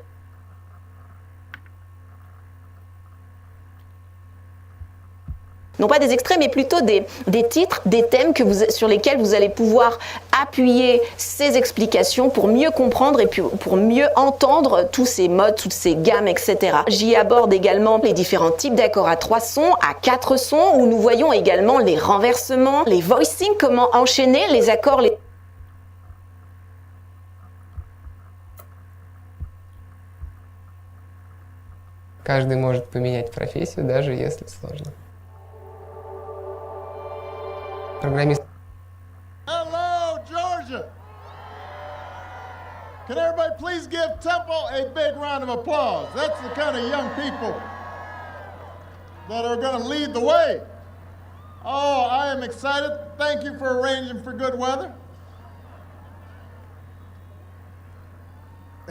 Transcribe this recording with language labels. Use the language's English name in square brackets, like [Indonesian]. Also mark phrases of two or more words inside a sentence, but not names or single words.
[French] Non pas des extraits, mais plutôt des titres, des thèmes sur lesquels vous allez pouvoir appuyer ces explications pour mieux comprendre et pour mieux entendre tous ces modes, toutes ces gammes, etc. J'y aborde également les différents types d'accords à 3 sons, à 4 sons, où nous voyons également les renversements, les voicings, comment enchaîner les accords. [Russian] Каждый может поменять профессию, даже если сложно. Программист. [English] Hello, Georgia! Can everybody please give Temple a big round of applause? That's the kind of young people that are going to lead the way. Oh, I am excited. Thank you for arranging for good weather.